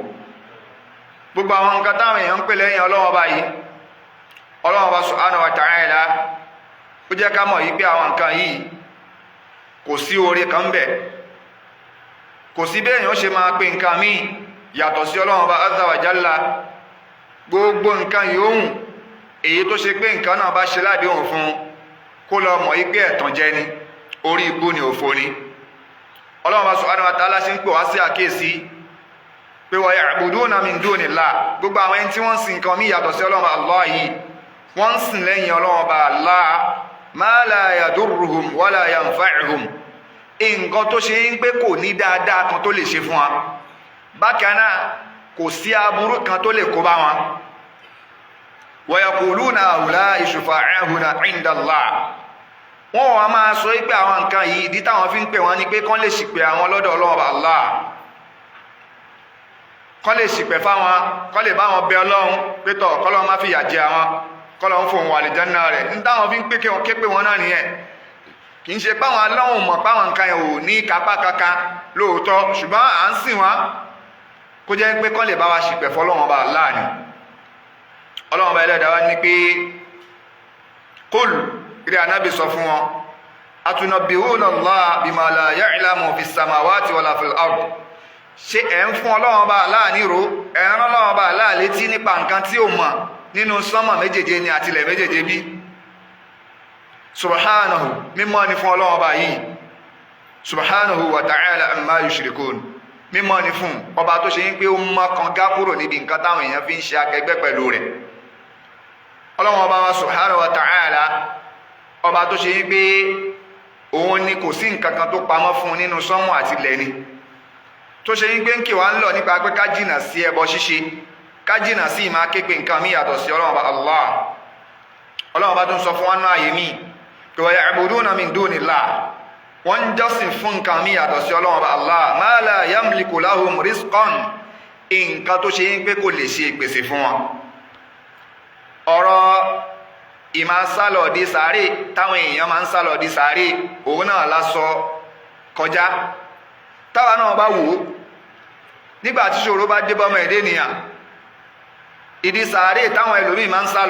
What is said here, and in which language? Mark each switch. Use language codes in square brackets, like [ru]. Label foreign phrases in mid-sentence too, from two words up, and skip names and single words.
[yo] gbogbo àwọn nǹkan táwọn èèyàn ń pè lẹ́yìn Ọlọ́run ọba yìí, Ọlọ́run ọba [ar] سبحانه وتعالى [yo] ó jẹ́ ká mọ̀ yí pé àwọn nǹkan yìí kò sí oore kan bẹ̀, kò sí bẹ́ẹ̀ yẹn ó ṣe máa pe nǹkan míì yàtọ̀ sí Ọlọ́run ọba [ar] عز وجل. [yo] gbogbo nǹkan yòówù èyí tó ṣe pé nǹkan náà bá ṣe ládéhùn fún kó lọ mọ̀ yí pé ẹ̀tàn jẹ ni, orí ibú ni, òfò ni. Ọlọ́run ọba [ar] سبحانه وتعالى [yo] ṣe ń pè wá sí àkíyèsí pé [ar] ويعبدون من دون الله, [yo] gbogbo àwọn ẹni tí wọ́n ń sìn nǹkan míì yàtọ̀ sí Ọlọ́run ọba Allah yìí, wọ́n ń sìn lẹ́yìn Ọlọ́run ọba Allah [ar] ما لا يضرهم ولا ينفعهم, [yo] nǹkan tó ṣe ń pé kò ní dáadáa kan tó lè ṣe fún wa, bákan náà kò sí aburú kan tó lè kó bá wọn. [ar] ويقولون هؤلاء شفعاؤنا عند الله, [yo] wọ́n wá máa sọ pé àwọn nǹkan yìí ìdí táwọn fi ń pè wọ́n ni pé kán lè ṣìpẹ̀ àwọn lọ́dọ̀ Ọlọ́run Allah, kán lè ṣìpẹ̀ fáwọn, kán lè bá wọn bẹ Ọlọ́run pé tọ̀ kọ́lọ́run má fìyà jẹ àwọn, kọ́lọ̀ ń fò wọn àlìjánnà rẹ̀. ní táwọn fi ń pé kí wọn ké pé wọn náà nìyẹn, kì í ṣe páwọn aláwọn mọ̀ páwọn nǹkan yẹn ò ní kápá kankan lóòótọ́, ṣùgbọ́n à ń sìn wọn kó jẹ́ pé kọ́ lè bá wa ṣìpẹ̀ fọlọ́wọn ọba Allah ni. Ọlọ́run ọba ẹlẹ́dàá wa ní pé kul, rí anábì sọ fún wọn, [ar] أتنبئون الله بما لا يعلم في السماوات ولا في الأرض, [yo] ṣé ẹ̀ ń fún Ọlọ́run ọba Allah nírò, ẹ̀ ń rán Ọlọ́run ọba Allah létí nípa nǹkan tí ò mọ̀ nínú sánmà méjèèje ni àtilẹ̀ méjèèje bí? Subhanahu, mímọ́ ni fún Ọlọ́run ọba yìí, [ar] سبحانه وتعالى عما يشركون, [yo] mímọ́ ni fún ọba tó ṣe ń pé ó mọ́ kan gá kúrò níbi nǹkan táwọn èèyàn fi ń ṣe akẹgbẹ́ pẹ̀lú rẹ̀. Ọlọ́run ọba wa [ar] سبحانه وتعالى, [yo] ọba tó ṣe ń pé òun ni kò sí nǹkan kan tó pamọ́ fún nínú sánmà àtilẹ̀ ni, tó ṣe ń pé ń kì wá ń lọ nípa pé ká jìnà sí ẹbọ ṣíṣe, ká jìnà sí ìmá képe nǹkan mí yàtọ̀ sí Ọlọ́run ọba Allah. Ọlọ́run ọba tó ń sọ fún wọn náà yé mi pé [ar] ويعبدون من دون الله, [yo] wọ́n ń jọ́sìn fún nǹkan mí yàtọ̀ sí Ọlọ́run ọba Allah [ar] ما لا يملك لهم رزقا, [yo] nǹkan tó ṣe ń pé kò lè ṣe ìpèsè fún wọn. ọ̀rọ̀ ìmá sálọ̀ di sàárè táwọn èèyàn máa ń sálọ̀ di sàárè, òun náà la sọ kọjá. táwa náà bá wò ó nígbà tí ṣòro bá dé bọ́mọ ẹ̀dẹ́ nìyàn ìdí sàárè táwọn ẹlòmíì máa ń sá lọ